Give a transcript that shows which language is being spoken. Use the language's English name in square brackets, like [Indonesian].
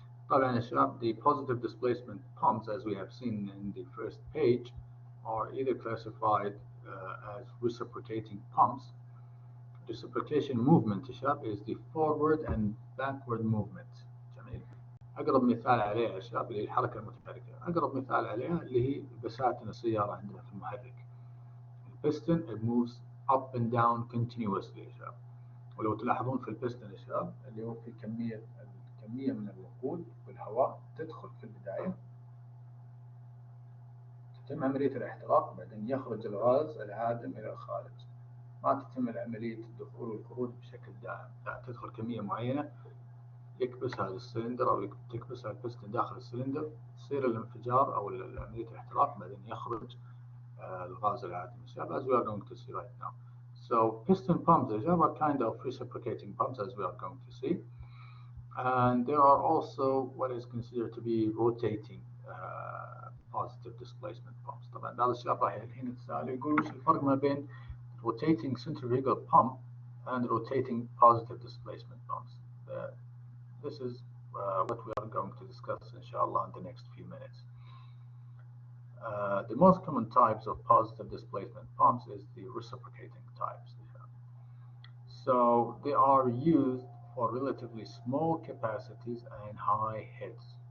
[Arabic] طبعا يا شباب, [English] the positive displacement pumps, as we have seen in the first page, are either classified as reciprocating pumps. Reciprocation movement [Arabic] يا شباب [English] is the forward and backward movement. [Arabic] جميل. أقرب مثال عليها يا شباب اللي هي الحركة المتحركة. أقرب مثال عليها اللي هي بساتين السيارة عندنا في المحرك. [English] البستن it moves up and down continuously [Arabic] يا شباب. ولو تلاحظون في البستن يا شباب اللي هو في كمية من الوقود والهواء تدخل في البداية، تتم عملية الاحتراق، بعدين يخرج الغاز العادم إلى الخارج. ما تتم عملية الدخول والخروج بشكل دائم، لا، تدخل كمية معينة يكبسها السلندر أو تكبسها البستن داخل السلندر، تصير الانفجار أو عملية الاحتراق، بعدين يخرج الغاز العادم [English] as we are going to see right now. So piston pumps are kind of reciprocating pumps as we are going to see, and there are also what is considered to be rotating positive displacement pumps. [Arabic] طبعا هذا الشباب راح الحين يتساءلوا يقولوا وش الفرق ما بين [English] rotating centrifugal pump and rotating positive displacement pumps. This is what we are going to discuss inshallah in the next few minutes. The most common types of positive displacement pumps is the reciprocating types. So they are used for relatively small capacities and high heads.